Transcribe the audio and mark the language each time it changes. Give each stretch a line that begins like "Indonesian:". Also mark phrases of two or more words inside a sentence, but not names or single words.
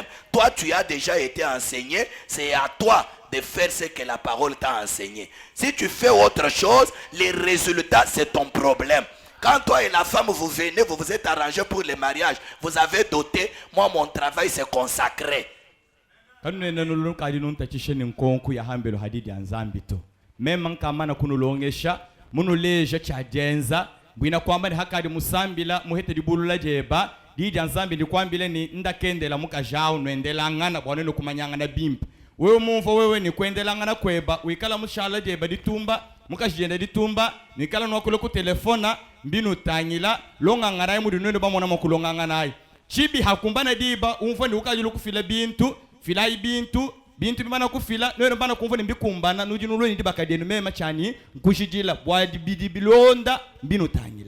French: Toi, tu as déjà été enseigné, c'est à toi de faire ce que la parole t'a enseigné. Si tu fais autre chose, les résultats, c'est ton problème. Quand toi et la femme, vous venez, vous vous êtes arrangés pour le mariage, vous avez doté, moi, mon travail, c'est consacré.
Luba-Katanga: Mema nkamana kunulongesha munuleje chajenza bwina kwamba ni hakadi musambila muhete dibulula jeba didi anzambi ndikwambile ni ndakendela mukajao nwendela ngana bwaneno kumanyanga bimpa wewe mumva wewe ni kwendela ngana kweba wikala mushala jeba ditumba mukajenda ditumba nikala nwakule ku telefona mbinu tanyila longa ngarai mu dinwendo bamona makulonga nganayi chibi hakumbana diba umva ni ukajulu kufila bintu filai bintu bimana kufila no bana kumva mbikumbana nujinulo ndi bakadenu mema chani nkushijila bwadi bidibilonda mbinu tanyile